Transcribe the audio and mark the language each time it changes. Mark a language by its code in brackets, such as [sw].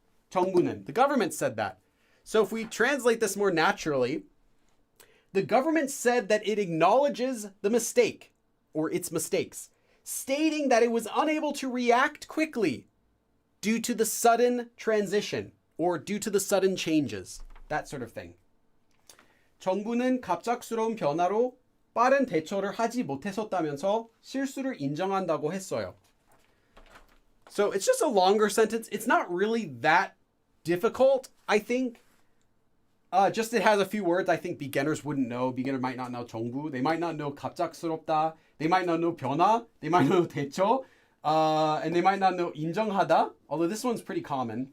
[en] 정부는, the government said that. So if we translate this more naturally, the government said that it acknowledges the mistake or its mistakes, stating that it was unable to react quickly due to the sudden transition or due to the sudden changes, that sort of thing. [ko] 정부는 갑작스러운 변화로 빠른 대처를 하지 못했었다면서 실수를 인정한다고 했어요. [en] So it's just a longer sentence. It's not really that difficult, I think. Just it has a few words I think beginners wouldn't know. Beginner might not know 정부. They might not know 갑작스럽다. They might not know 변화. They might not know 대처. And they might not know 인정하다. Although this one's pretty common.